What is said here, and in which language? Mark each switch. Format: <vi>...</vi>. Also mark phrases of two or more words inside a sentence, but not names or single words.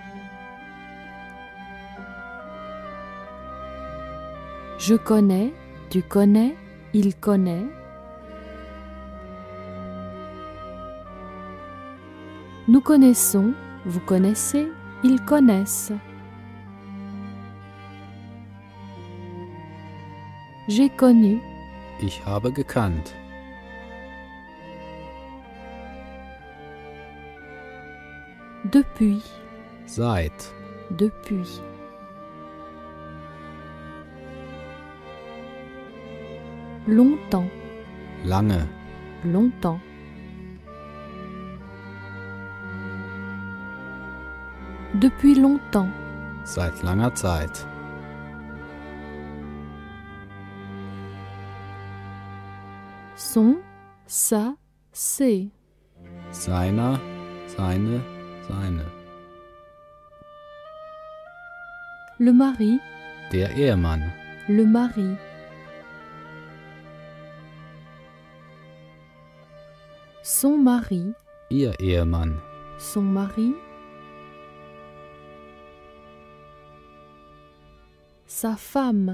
<fr>Je connais, tu connais, il connaît. Nous connaissons, vous connaissez, ils connaissent. J'ai connu,</fr> <de>Ich habe gekannt.</de> <fr>depuis,</fr> <de>Seit.</de> <fr>depuis. Longtemps,</fr> <de>Lange.</de> <fr>longtemps. Depuis longtemps,</fr> <de>Seit langer Zeit.</de> <fr>son, sa, c'est.</fr> <de>Seiner. Seine. Seine.</de> <fr>Le mari,</fr> <de>Der Ehemann.</de> <fr>le mari. Son mari,</fr> <de>Ihr Ehemann.</de> <fr>son mari. Sa femme,</fr>